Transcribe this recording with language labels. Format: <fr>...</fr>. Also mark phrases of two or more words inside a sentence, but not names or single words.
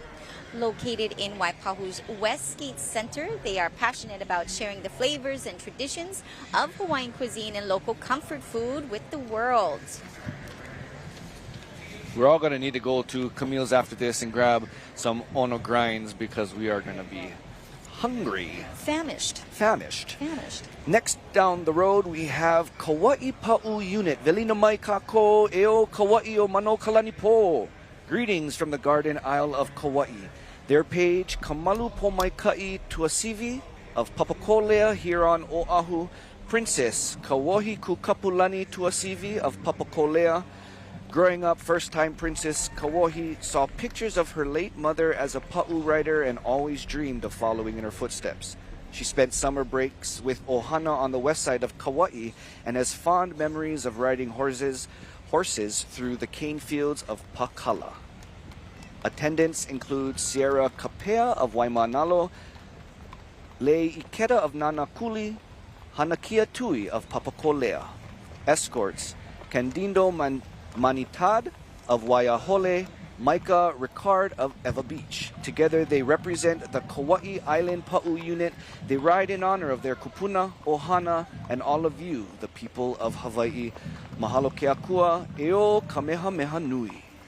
<en>Located in Waipahu's Westgate Center, they are passionate about sharing the flavors and traditions of Hawaiian cuisine and local comfort food with the world. We're all going to need to go to Camille's after this and grab some ono grinds because we are going to be hungry. Famished. Next down the road, we have Kauai Pa'u Unit.</en> <haw>Velina mai kako eo Kauai o Mano Kalanipo.</haw> <en>Greetings from the Garden Isle of Kauai. Their page, Kamalu Pomaikai Tuasivi of Papakolea here on Oahu. Princess Kauahi Kukapulani Tuasivi of Papakolea. Growing up, first-time Princess Kauahi saw pictures of her late mother as a pa'u rider and always dreamed of following in her footsteps. She spent summer breaks with Ohana on the west side of Kauai and has fond memories of riding horses through the cane fields of Pakala. Attendants include Sierra Kapea of Waimanalo, Lei Ikeda of Nanakuli, Hanakia Tui of Papakolea. Escorts, Candido Manitad of Waiahole, Micah Ricard of Eva Beach. Together they represent the Kauai Island Pa'u Unit. They ride in honor of their kupuna, ohana, and all of you, the people of Hawaii.</en> <haw>Mahalo ke akua, eo Kamehameha nui.</haw>